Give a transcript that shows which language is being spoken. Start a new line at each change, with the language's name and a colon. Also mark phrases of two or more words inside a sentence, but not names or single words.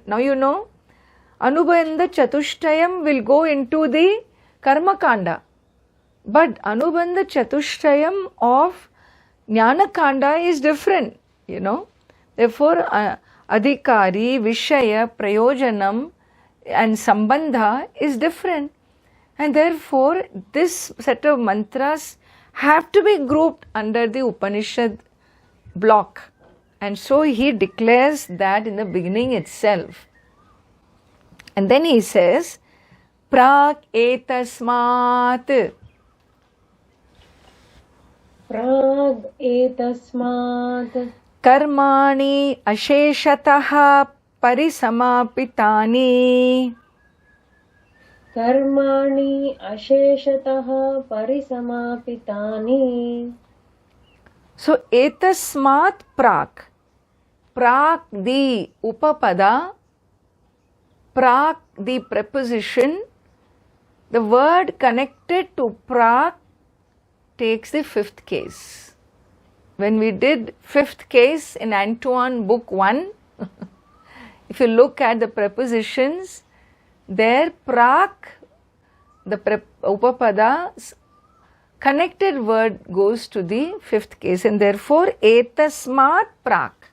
English: Now
Sanskrit: अनुबन्ध चतुष्टयम्
English: will go into the
Sanskrit: कर्म काण्ड,
English: but
Sanskrit: अनुबन्ध चतुष्टयम्
English: of
Sanskrit: ज्ञान काण्ड
English: is different, Therefore,
Sanskrit: अधिकारी विषय प्रयोजनम्
English: and Sambandha is different. And therefore, this set of mantras have to be grouped under the Upanishad block. And so he declares that in the beginning itself. And then he says,
Sanskrit: प्राक् एतस्मात्. प्राग् एतस्मात्. कर्माणि अशेषतः परिसमापितानि. कर्माणि अशेषतः परिसमापितानि.
English: So,
Sanskrit: एतस्मात् प्राक्.
English: Prak the upapada. Prak the preposition. The word connected to prak takes the 5th case. when we did fifth case in Antoine book 1, if you look at the prepositions, there prak, the upapada, connected word goes to the fifth case, and therefore
Sanskrit: एतस्मात् प्राक्.